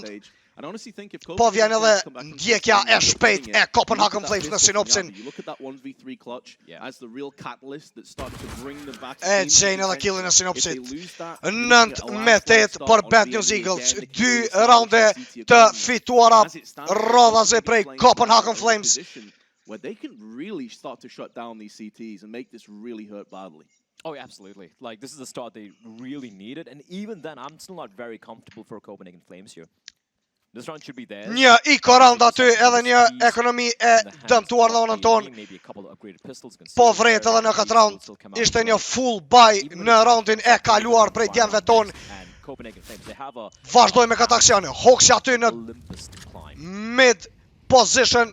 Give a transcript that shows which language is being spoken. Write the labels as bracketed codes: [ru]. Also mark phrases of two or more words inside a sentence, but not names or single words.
[sq] Po vjen edhe ndjekja e shpejt e Copenhagen Flames në sinopsin. E gjejnë edhe killin e sinopsit. 9-8 për Bad News Eagles. 2 rounde të fituara rodhaze prej Copenhagen Flames. [en] Where they can really start to shut down these CTs and make this really hurt badly. Oh, yeah, absolutely. Like, this is the start they really needed, and even then, I'm still not very comfortable for Copenhagen Flames here. This round should be theirs. [sq] Një [en] iko round [sq] aty edhe një ekonomi e dëmtuar në onën ton. Po vret edhe në këtë round. Ishte një [en] full buy [sq] në roundin e kaluar prej djemve ton. Vazhdoj me këtë aksion. Hoxi aty në [en] mid position.